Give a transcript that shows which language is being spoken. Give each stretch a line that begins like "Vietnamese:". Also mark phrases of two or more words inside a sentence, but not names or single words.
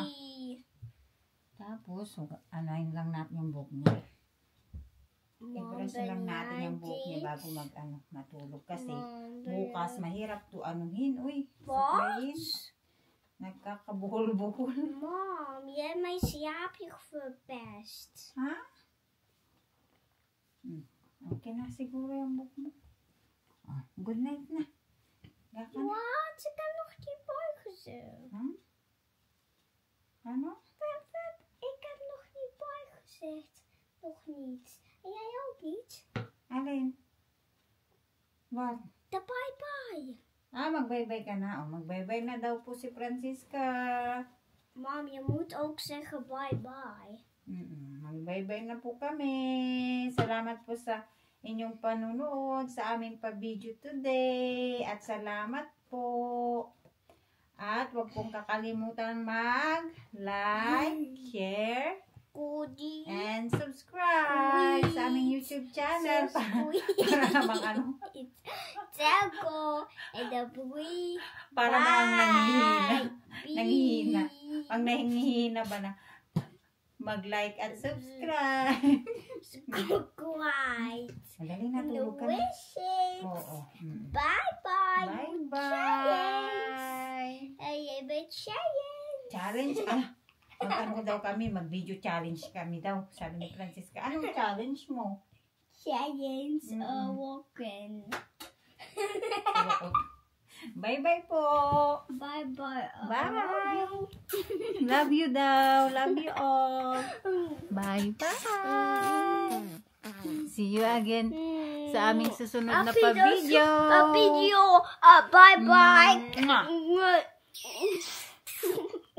Filipino: Tapos, anuhin lang natin yung buhok niya. I-brush lang natin yung buhok niya bago matulog. Kasi bukas mahirap to anuhin. Uy, suklayin. Nagkakabuhol-buhol.
English: Mom,
Dutch: jij hebt mijn slaapje verpest. Ha?
Filipino: Okay na siguro yung buhok mo.
English: Good night na.
Dutch: Wat? Ik heb nog niet boy gezegd.
Filipino: Ano?
Dutch: Ik heb nog niet boy gezegd. Nog niet. En jij ook niet?
Filipino: Alin? What?
Dutch: De bye-bye.
Filipino: Mag-bye-bye ka na. Mag-bye-bye na daw po si Francisca.
English: Mom,
Dutch: je moet ook zeggen bye-bye.
Filipino: Mag-bye-bye na po kami. Salamat po sa inyong panunood sa aming pa-video today. At salamat po. At huwag pong kakalimutan mag-
English: like, share, and subscribe
Filipino: sa aming YouTube channel. Para namang
Dutch: Telco en de boei.
Filipino: Para namang nanghihina. Pag nanghihina ba na mag-like at subscribe.
English: Subscribe.
Filipino: Madali na tulog ka na. Oo.
English: Bye-bye. Bye-bye.
Dutch: En je bent Cheyenne.
English: Challenge?
Filipino: Mag-ano daw kami, mag-video challenge kami daw. Sabi ni Francisca, anong challenge mo?
English: Cheyenne's walking.
Filipino: Bye-bye po.
English: Bye-bye. Bye. Love you daw. Love you all. Bye-bye. See you again
Filipino: sa aming susunod na pa-video.
English: Bye-bye.